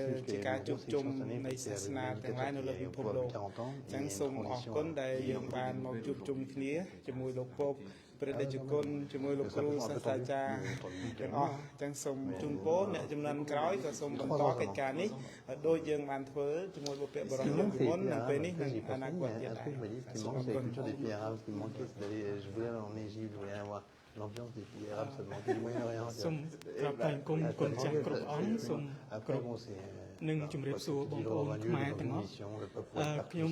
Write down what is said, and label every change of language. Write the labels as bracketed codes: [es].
[km] ជាការជួបជុំនៃសាសនាទាំងឡាយនៅលើពិភពលោកអញ្ចឹងសូមអរគុណដែលយើងបានមកជួបជុំគ្នាជាមួយលោកពកព្រះតេជគុណជាមួយលោកគ្រូសាស្ត្រាចារ្យទាំងអស់ទាំងសូមជូនពរអ្នកចំនួនក្រោយក៏សូមបន្តកិច្ចការនេះដោយយើងបានធ្វើជាមួយបុព្វបុរសយើងពីមុននៅពេលនេះនិងអនាគតទៀតដែរ [fr] Ce qui manque, c'est la culture des pays arabes. Ce qui me manquait, c'est d'aller. Je voulais aller en Égypte, je voulais aller voir l'ambiance des pays arabes. Ça me manquait du Moyen-Orient. [km] សូមក្រាបថ្លែងគុំគុណចាស់គ្រប់អង្គសូម [fr] Après, bon, c'est. [km] នឹងជម្រាបសួរបងប្អូនខ្មែរទាំងអស់ខ្ញុំ